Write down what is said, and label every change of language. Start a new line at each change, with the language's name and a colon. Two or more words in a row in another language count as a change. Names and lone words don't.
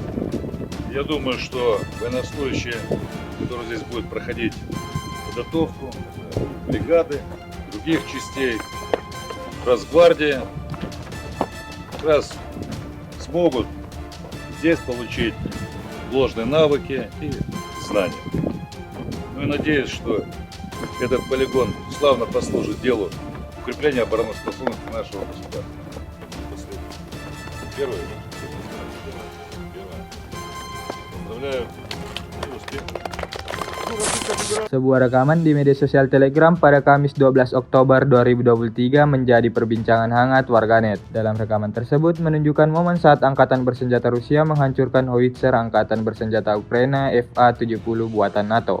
Russian: Я думаю, что военнослужащие, которые здесь будут проходить подготовку бригады, других частей, Росгвардии, как раз смогут здесь получить ложные навыки и знания. Ну и надеюсь, что этот полигон славно послужит делу укрепления обороноспособности нашего государства. Первое. Поздравляю. И успехов.
Indonesian: Sebuah rekaman di media sosial Telegram pada Kamis 12 Oktober 2023 menjadi perbincangan hangat warganet. Dalam rekaman tersebut menunjukkan momen saat Angkatan Bersenjata Rusia menghancurkan howitzer Angkatan Bersenjata Ukraina FA-70 buatan NATO.